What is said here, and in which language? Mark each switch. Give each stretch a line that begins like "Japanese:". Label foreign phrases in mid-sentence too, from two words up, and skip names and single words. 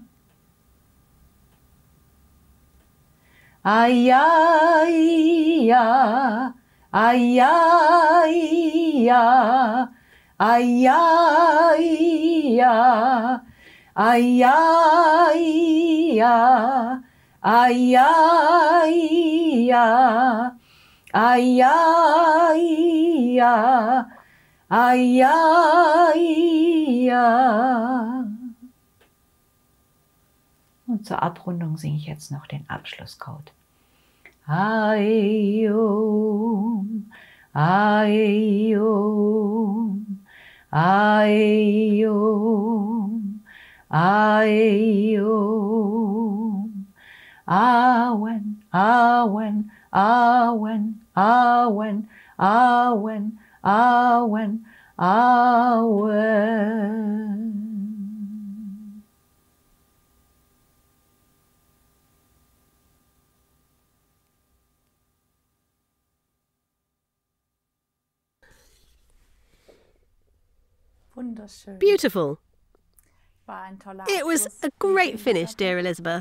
German: Ayaya, ayaya, ayaya, ayaya, ayaya, ayaya, ayaya. Und zur Abrundung singe ich jetzt noch den Abschlusscode. Aium, aium, aium, aium. Awen, awen, awen, awen, awen, awen, awen.
English: Beautiful. It was a great finish, dear Elisabeth.